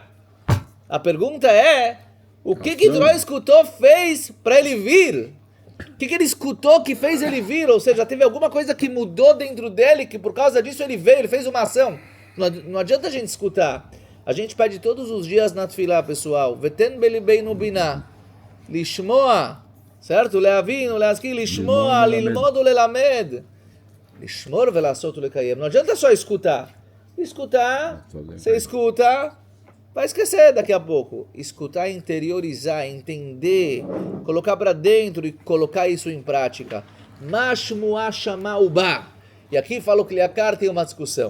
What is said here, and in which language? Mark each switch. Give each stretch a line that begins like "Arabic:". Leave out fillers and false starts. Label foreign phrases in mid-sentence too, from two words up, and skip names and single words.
Portuguese: A pergunta é, o que Yitro escutou fez para ele vir? O que ele escutou que fez ele vir? Ou seja, teve alguma coisa que mudou dentro dele, que por causa disso ele veio, ele fez uma ação. Não adianta a gente escutar. A gente pede todos os dias na Tfilá, pessoal.
Hebrew: ותן בלבנו בינה. לשמוע. Certo? להבין, להשכיל, לשמוע, ללמוד, ללמד. לשמור ולעשות לקיים.
Portuguese: Não adianta só escutar. Escutar, você escuta, vai esquecer daqui a pouco. Escutar, interiorizar, entender, colocar para dentro e colocar isso em prática.
Hebrew: מה שמועה שמע ובא.
Portuguese: E aqui fala o Kliakar, tem uma discussão.